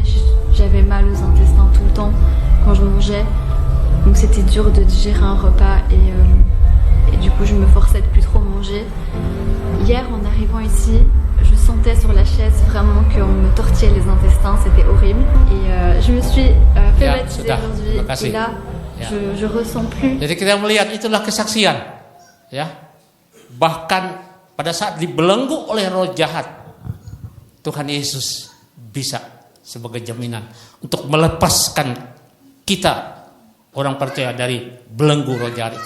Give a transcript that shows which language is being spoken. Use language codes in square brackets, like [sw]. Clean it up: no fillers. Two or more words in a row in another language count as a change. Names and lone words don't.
[fr] J'avais mal aux intestins tout le temps quand je mangeais, donc c'était dur de digérer un repas et du coup je me forçais de plus trop manger. Hier en arrivant ici, je sentais sur la chaise vraiment qu'on me tortillait les intestins, c'était horrible. Et je me suis fait baptiser aujourd'hui. Et là, je ressens plus. [id] Jadi kita melihat itulah kesaksian, ya. Bahkan pada saat dibelenggu oleh roh jahat, Tuhan Yesus bisa sebagai jaminan untuk melepaskan kita orang percaya dari belenggu roh jahat itu.